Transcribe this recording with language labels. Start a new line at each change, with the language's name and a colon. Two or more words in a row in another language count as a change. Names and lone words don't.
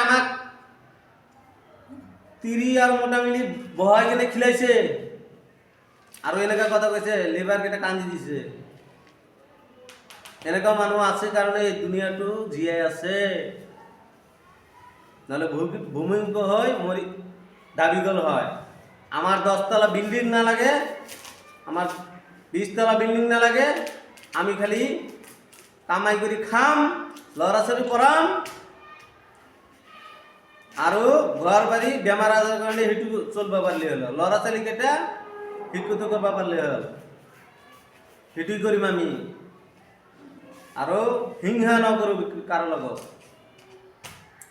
Assamese: আমাক তিৰি আৰু মোটা মিলি বহাই কিনে খিলাইছে আৰু এনেকা কথা কৈছে, লেবাৰ কেইটা কান্দি দিছে। এনেকুৱা মানুহ আছে কাৰণে এই দুনিয়াটো জীয়াই আছে, নহ'লে ভূমিকম্প হয় মৰি দাবি গ'ল হয়।
Bangla: আমার 10 তলা বিল্ডিং না লাগে, আমার 20 তলা বিল্ডিং না লাগে,
Assamese: আমি খালি কামাই কৰি খাম, ল'ৰা ছোৱালী পঢ়াম আৰু ঘৰ বাৰী বেমাৰ আজাৰ কাৰণে সেইটো চলিব পাৰিলে হ'ল। ল'ৰা ছোৱালীকেইটা শিক্ষিত কৰিব পাৰিলে হ'ল, সেইটোৱে কৰিম আমি। আৰু হিংসা নকৰোঁ কাৰো লগত।